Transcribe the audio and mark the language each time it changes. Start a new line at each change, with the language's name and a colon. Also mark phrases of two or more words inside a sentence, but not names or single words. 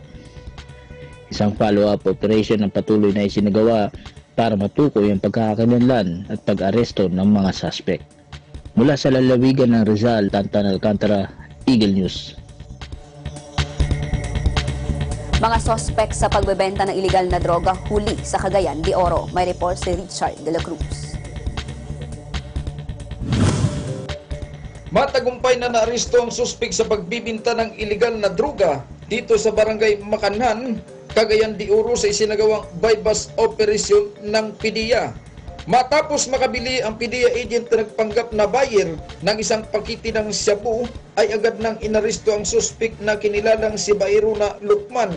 Filipino: Isang
English: follow-up operation
Filipino: ang patuloy na isinagawa para matukoy ang pagkakakilanlan at pag-aresto ng mga suspect. Mula sa lalawigan ng Rizal, Tantan Alcantara, Eagle News. Mga sospek sa pagbebenta ng iligal na droga huli sa Cagayan de Oro. May report si Richard de la Cruz. Matagumpay na naaresto ang suspek sa pagbibinta ng iligal na droga dito sa Barangay Makanhan, Cagayan de Oro sa isinagawang
English: bypass operation
Filipino: ng PDEA. Matapos makabili ang PDEA agent na nagpanggap na buyer ng isang pakiti ng shabu, ay agad nang inaresto ang suspek na kinilalang si Bayrona Lukman.